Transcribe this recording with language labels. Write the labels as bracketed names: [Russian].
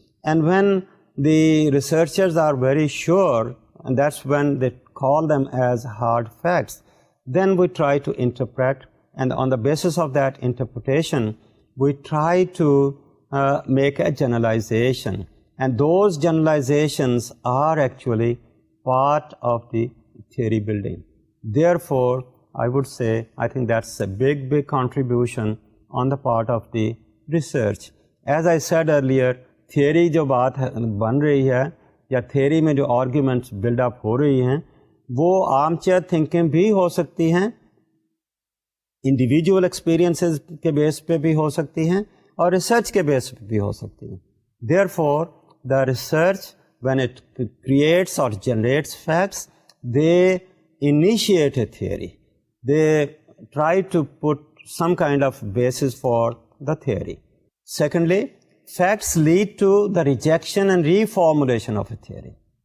[English] And when the researchers are very sure, and that's when they call them as hard facts, then we try to interpret, and on the basis of that interpretation, we try to make a generalization. And those generalizations are actually part of the theory building. Therefore, I would say, I think that's a big contribution on the part of the research. As I said earlier, [Hindi] theory जो बात बन रही है या theory में जो arguments build up हो रही हैं, वो armchair thinking भी हो सकती हैं, individual experiences के base पे भी हो सकती हैं, और research के base पे भी हो सकती हैं. [English] Therefore, the research, when it creates or generates facts, they initiate a theory. They try to put some kind of basis for the theory. Secondly, facts lead to the rejection and reformulation of a theory.